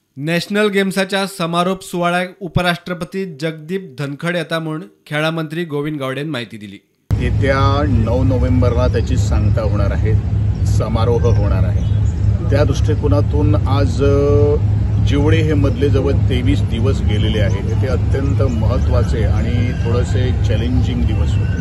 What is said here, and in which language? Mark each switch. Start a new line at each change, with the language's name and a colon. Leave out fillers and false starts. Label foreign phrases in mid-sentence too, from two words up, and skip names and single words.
Konkani: नॅशनल गेम्साच्या समारोप सुवाळ्याक उपराष्ट्रपती जगदीप धनखड येता म्हूण खेळा मंत्री गोविंद गावडेन माहिती दिली।
Marathi: येत्या 9 नोव्हेंबरला त्याची सांगता होणार आहे, समारोह होणार आहे। त्या दृष्टिकोनातून आज जेवढे हे मधले जवळ 23 दिवस गेलेले आहेत ते अत्यंत महत्त्वाचे आणि थोडेसे चॅलेंजिंग दिवस होते।